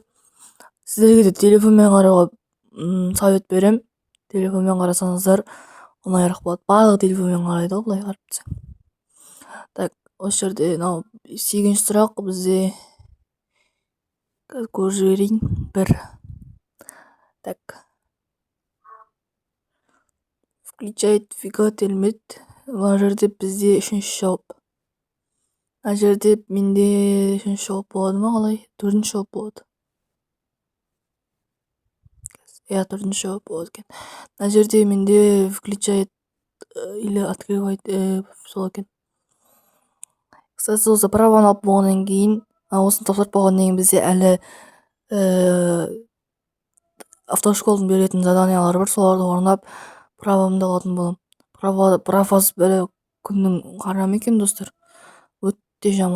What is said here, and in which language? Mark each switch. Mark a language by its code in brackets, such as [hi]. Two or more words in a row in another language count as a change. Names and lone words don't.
[kk] Сіздерге де телефонмен қарауға совет берем. Телефонмен қарасаңыздар оңайырақ болады. Барлығы телефонмен қарайды ғой, былай қарап тұрсаң. Так, осы жерде 8-ші сұрақ бізде көріп жіберейін. 1. Так. [ru] Включает двигатель мед. [kk] Мына жерде бізде 3-ші жауап. Мына жерде менде 3-ші жауап болады ма, қалай? 4-ші жауап болады. 4-ші жауап болады екен. Мына жерде менде [ru] включает или открывает [kk] сол екен. Кстати, осы правоны алып болғаннан кейін, осыны тапсырып болғаннан кейін бізде әлі автошколдың беретін заданиялары бар, соларды орындап правомды алатын боламын. Правосыз бір күннің қарам екен достар, өте жаман.